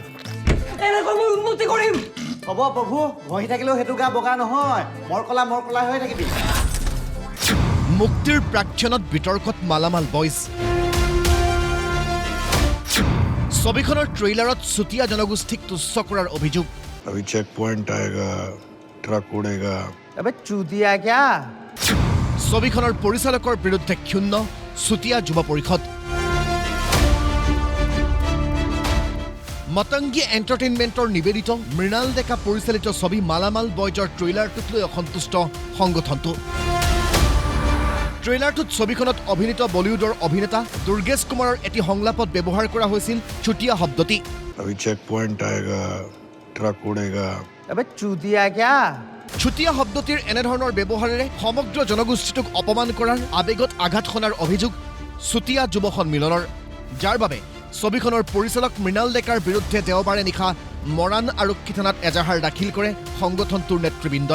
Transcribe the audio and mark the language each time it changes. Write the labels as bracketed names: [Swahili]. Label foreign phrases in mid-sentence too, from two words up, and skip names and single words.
[Assamese] এনেকৈ মই উন্নতি কৰিম হ'ব প্ৰভু ভহি থাকিলেও সেইটো গা বগা নহয় মৰ কলা হৈ থাকিবি মুক্তিৰ প্ৰাক্ষণত বিতৰ্কত মালামাল বয়জ ছবিখনৰ ট্ৰেইলাৰত চুতীয়া জনগোষ্ঠীক তুচ্ছ কৰাৰ অভিযোগ [Hindi] अभी चेक पॉइंट आएगा ट्रक उड़ेगा अबे चूतिया क्या [Assamese] ছবিখনৰ পৰিচালকৰ বিৰুদ্ধে ক্ষুণ্ণ চুতীয়া যুৱ পৰিষদ মতংগী এণ্টাৰটেইনমেণ্টৰ নিবেদিত মৃণাল ডেকা পৰিচালিত ছবি মালামাল বয়জৰ ট্ৰেইলাৰটোক লৈ অসন্তুষ্ট সংগঠনটো ট্ৰেইলাৰটোত ছবিখনত অভিনীত বলিউডৰ অভিনেতা দুৰ্গেশ কুমাৰৰ এটি সংলাপত ব্যৱহাৰ কৰা হৈছিল চুতীয়া শব্দটি [Hindi] अभी चेक पॉइंट आएगा ट्रक उड़ेगा अबे चूतिया क्या [Assamese] চুতীয়া শব্দটিৰ এনেধৰণৰ ব্যৱহাৰেৰে সমগ্ৰ জনগোষ্ঠীটোক অপমান কৰাৰ আবেগত আঘাত সনাৰ অভিযোগ চুতীয়া যুৱ সন্মিলনৰ যাৰ বাবে ছবিখনৰ পৰিচালক মৃণাল ডেকাৰ বিৰুদ্ধে দেওবাৰে নিশা মৰাণ আৰক্ষী থানাত এজাহাৰ দাখিল কৰে সংগঠনটোৰ নেতৃবৃন্দই